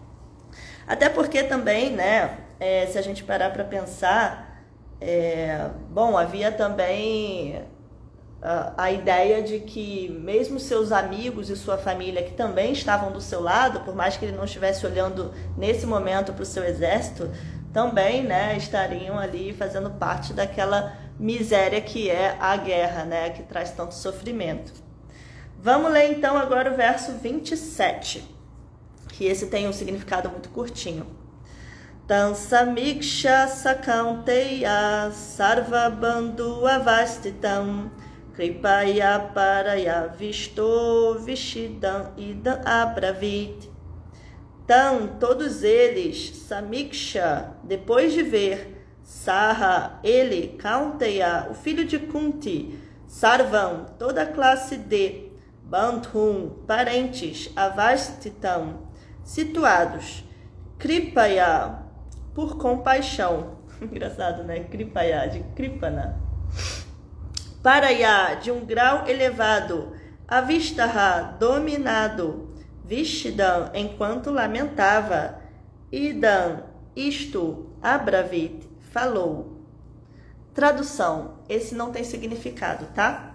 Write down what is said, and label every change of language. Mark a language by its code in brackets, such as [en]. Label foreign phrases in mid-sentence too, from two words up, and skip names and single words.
[pt] Até porque também, né, se a gente parar para pensar, bom, havia também a ideia de que mesmo seus amigos e sua família, que também estavam do seu lado, por mais que ele não estivesse olhando nesse momento para o seu exército, também, né, estariam ali fazendo parte daquela miséria que é a guerra, né, que traz tanto sofrimento. Vamos ler então agora o verso 27, que esse tem um significado muito curtinho. [sa] Tan samiksha sakanteya sarva bandhu avastitam kripaya paraya visto vishidam idam abravit. Tan, [pt] todos eles, samiksha, depois de ver, Sarra, ele, Kaunteya, o filho de Kunti, Sarvam, toda a classe de, Bandhum, parentes, Avastitam, situados, Kripaya, por compaixão. Engraçado, né? Kripaya, de Kripana. Paraya, de um grau elevado, Avistaha, dominado, Vishidam, enquanto lamentava, Idam, isto, Abravit, falou. Tradução, esse não tem significado, tá?